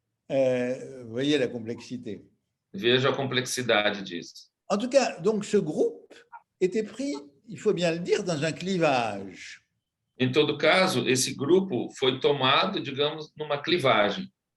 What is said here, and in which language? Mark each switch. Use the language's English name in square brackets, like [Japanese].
[French] Vous voyez la complexité. [Portuguese] Veja a complexidade disso. [French] En tout cas, donc ce groupe était pris, il faut bien le dire, dans un clivage. [Portuguese] Em todo caso, esse grupo foi tomado, digamos, numa clivagem.